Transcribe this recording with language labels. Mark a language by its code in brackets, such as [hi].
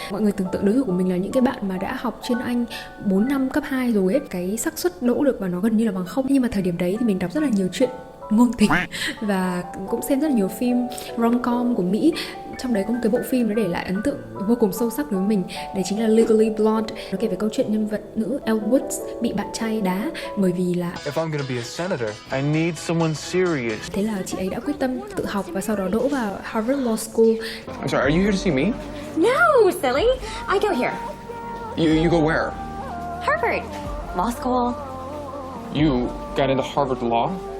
[vi] Mọi người tưởng tượng đối thủ của mình là những cái bạn mà đã học chuyên Anh 4 năm cấp 2 rồi ấy, cái xác suất đỗ được vào nó gần như là bằng không. Nhưng mà thời điểm đấy thì mình đọc rất là nhiều chuyện ngôn tình và cũng xem rất là nhiều phim rom-com của Mỹ. Trong đấy có một cái bộ phim nó để lại ấn tượng vô cùng sâu sắc đối với mình. Đấy chính là Legally Blonde. Nó kể về câu chuyện nhân vật nữ Elle Woods bị bạn trai đá bởi vì là [en] If I'm gonna be a senator, I need someone serious. [vi] Thế là chị ấy đã quyết tâm tự học và sau đó đỗ vào Harvard Law School. [en] I'm sorry, are you here to see me? No, silly. I go here. You go where? Harvard. Law school. You got into Harvard Law?